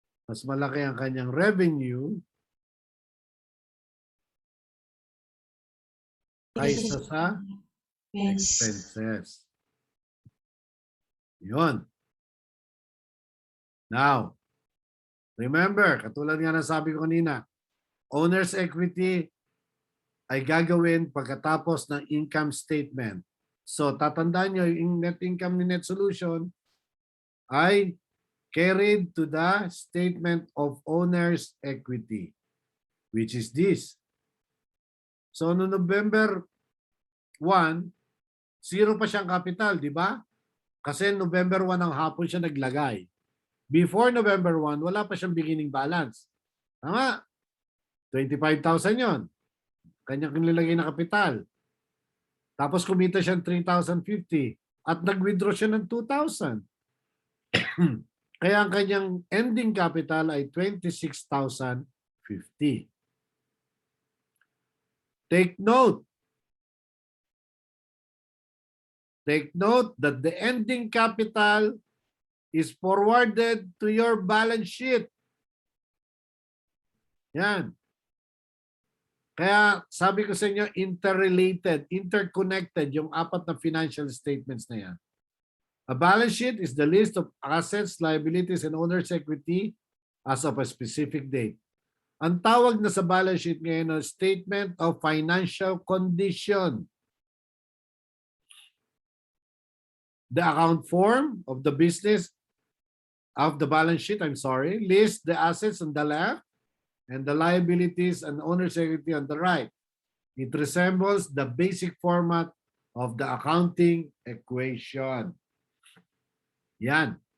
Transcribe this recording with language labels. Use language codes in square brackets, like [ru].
[tl] Mas malaki ang kanyang revenue kaysa sa expenses. Yun. Now, remember, katulad nga ng sabi ko kanina, owner's equity ay gagawin pagkatapos ng income statement. [en] So, [tl] tatandaan nyo, yung [en] net income ni Net Solution ay carried to the statement of owner's equity, which is this. [tl] So, no November 1, zero pa siyang capital, di ba? Kasi November 1 ang hapon siya naglagay. [en] Before November 1, [tl] wala pa siyang beginning balance. Tama? 25,000 yon. Kanyang nilalagay na kapital. Tapos kumita siya ng 3,050 at nag-withdraw siya ng 2,000. Kaya ang kanyang ending capital ay 26,050. [en] Take note. Take note that the ending capital is forwarded to your balance sheet. [tl] Yan. Kaya sabi ko sa inyo, interrelated, interconnected yung apat na financial statements na yan. [en] A balance sheet is the list of assets, liabilities, and owner's equity as of a specific date. [tl] Ang tawag na sa balance sheet ngayon ay statement of financial condition. [en] The account form of the business of the balance sheet, lists the assets on the left and the liabilities and owner's equity on the right. It resembles the basic format of the accounting equation. Yan.